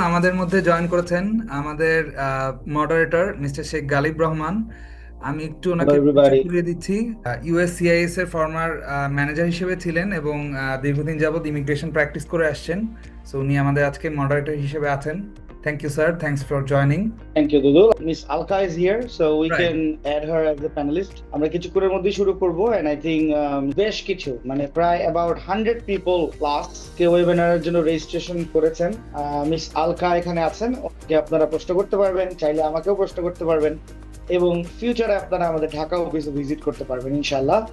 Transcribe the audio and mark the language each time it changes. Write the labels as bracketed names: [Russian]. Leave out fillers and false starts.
[Bangla] আমাদের মধ্যে জয়েন করেছেন আমাদের মডারেটর মিস্টার শেখ গালিব রহমান। আমি একটু ওনাকে পরিচয় দিচ্ছি। ইউএসসিআইএস এর ফর্মার ম্যানেজার হিসেবে ছিলেন এবং দীর্ঘদিন যাবত ইমিগ্রেশন প্র্যাকটিস করে আসছেন। সো উনি আমাদের আজকে মডারেটর হিসেবে আছেন। [English] Thank you, sir. Thanks for joining. Thank you, Dudu. Miss Alka is here, so we can add her as a panelist. [Bangla] আমরা কিছুক্ষণের মধ্যেই শুরু করব, [English] and I think [Bangla] বেশ কিছু মানে প্রায় [English] about 100 people plus [Bangla] কে ওয়েবিনারের জন্য রেজিস্ট্রেশন করেছেন। মিস আলকা এখানে আছেন, ওকে আপনারা প্রশ্ন করতে পারবেন, চাইলে আমাকেও প্রশ্ন করতে পারবেন, এবং ফিউচারে আপনারা আমাদের ঢাকা অফিসে ভিজিট করতে পারবেন ইনশাআল্লাহ।